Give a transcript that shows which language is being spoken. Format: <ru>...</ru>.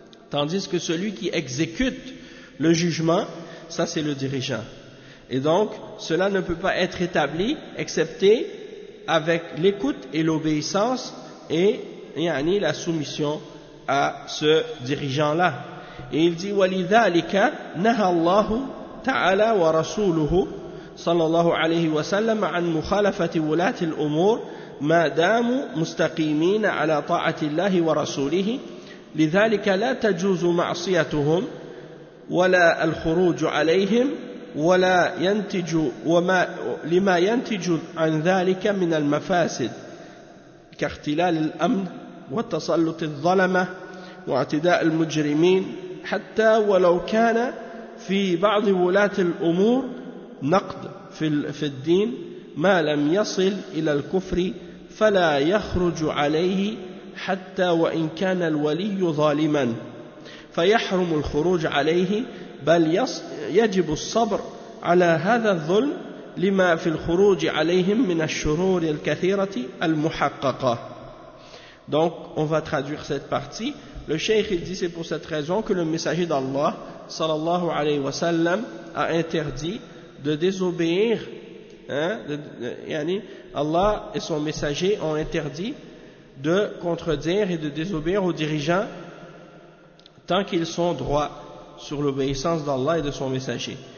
<fr>Tandis que celui qui exécute le jugement, ça c'est le dirigeant. Et donc, cela ne peut pas être établi, excepté avec l'écoute et l'obéissance et yani, la soumission à ce dirigeant-là. Et il dit,</fr> <ar>وَلِذَٰلِكَ نَهَى اللَّهُ تَعَالَى وَرَسُولُهُ صَلَّى اللَّهُ عَلَيْهِ وَسَلَّمَ عَنْ مُخَالَفَةِ وُلَاةِ الْأُمُورِ مَا دَامُوا مُسْتَقِيمِينَ عَلَى طَاعَةِ اللَّهِ وَرَسُولِهِ لِذَٰلِكَ لَا تَجُوزُ مَعْصِيَتُهُمْ وَلَا الْخُرُوجُ عَلَيْهِمْ ولا ينتج وما لما ينتج عن ذلك من المفاسد كاختلال الأمن وتسلط الظلمة واعتداء المجرمين حتى ولو كان في بعض ولاة الأمور نقد في الدين ما لم يصل إلى الكفر فلا يخرج عليه حتى وإن كان الولي ظالما فيحرم الخروج عليه بل يجب الصبر على هذا الظلم لما في الخروج عليهم من الشرور الكثيرة المحققة.</ar> <fr>Donc, on va traduire cette partie. Le cheikh il dit, c'est pour cette raison que le messager d'Allah, sallallahu alayhi wa sallam, a interdit de désobéir, hein, yani, Allah et son messager ont interdit de contredire et de désobéir aux dirigeants tant qu'ils sont droits sur l'obéissance d'Allah et de son messager.</fr>